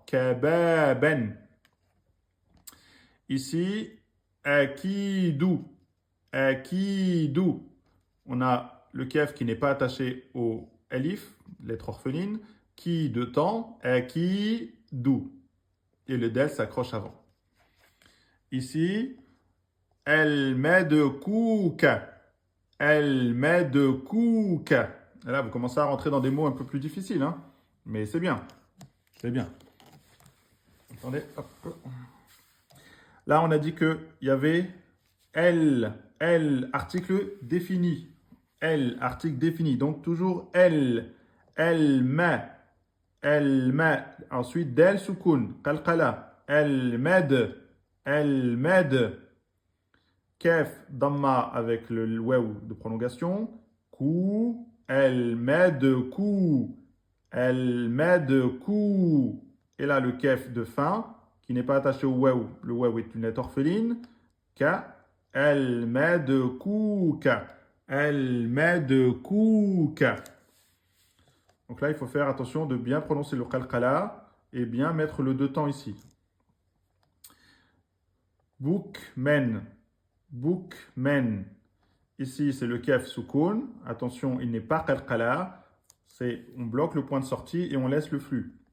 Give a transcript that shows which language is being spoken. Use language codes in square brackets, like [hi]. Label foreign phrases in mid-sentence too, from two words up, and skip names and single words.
[fr] Kababen. Ici, akidu. Akidu. On a le kef qui n'est pas attaché au alif, lettre orpheline, qui de temps, akidu. Et le del s'accroche avant. Ici, el medkouka. El medkouka. Et là, vous commencez à rentrer dans des mots un peu plus difficiles, hein? Mais c'est bien. C'est bien. Attendez, hop. Là, on a dit qu'il y avait L, article défini. L, article défini. Donc, toujours L, ma. Ensuite, del soukoun, qalqala. Med. Kef, damma avec le waw de prolongation. Kou, kou. Et là, le kef de fin, qui n'est pas attaché au waw. Le waw est une lettre orpheline. Ka, kouka. Kouka. Donc là, il faut faire attention de bien prononcer le qalqala et bien mettre le deux temps ici. Boukmen. Ici, c'est le kef soukoun. Attention, il n'est pas qalqala. On bloque le point de sortie et on laisse le flux.